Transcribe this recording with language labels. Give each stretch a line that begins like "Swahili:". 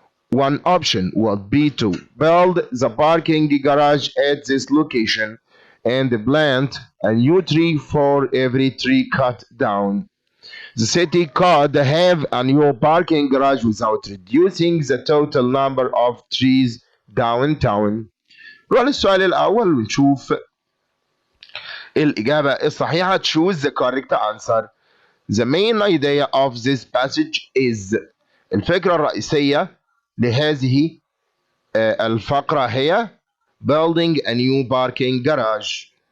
English: One option would be to build the parking garage at this location and plant a new tree for every tree cut down. The city could have a new parking garage without reducing the total number of trees downtown.
Arabic: نروح للسؤال الأول ونشوف الإجابة الصحيحة.
English: Choose the correct answer. The main idea of this passage is
Arabic: الفكرة الرئيسية لهذه الفقرة هي
English: building a new parking garage.